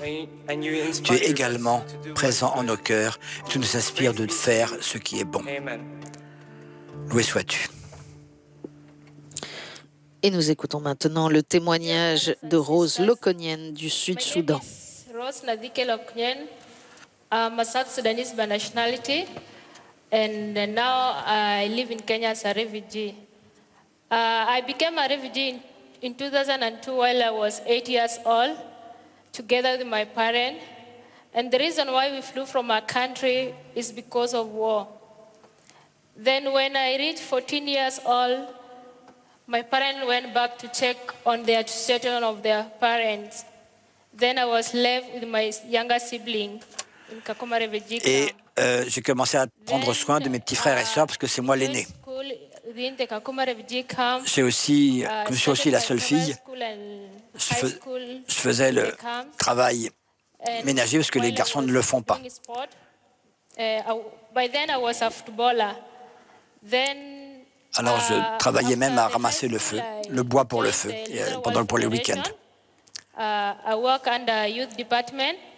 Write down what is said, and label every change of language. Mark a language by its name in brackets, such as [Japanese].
[French] Tu es également présent en nos cœurs et tu nous inspires de faire ce qui est bon. Loué sois-tu. Et nous écoutons maintenant le témoignage de Rose Lokonienne du Sud-Soudan. Rose Nadike Loknyen. [English] I'm a South Sudanese by nationality, and now I live in Kenya as a refugee. I became a refugee in 2002 while I was 8 years old, together with my parents. And the reason why we flew from our country is because of war. Then when I reached 14 years old, my parents went back to check on the situation of their parents. Then I was left with my younger sibling in Kakuma refugee [French] Et [English] camp. [French] j'ai commencé à prendre soin de mes petits frères et sœurs parce que c'est moi l'aîné. [English] School within the Kakuma refugee camp. [French] Comme je suis aussi la seule fille, je faisais le travail ménager parce que les garçons ne le font pas. [English] By then I was a footballer. Then [French] Alors je travaillais même à ramasser le bois pour le feu pour les week-ends. [English] I work under youth department.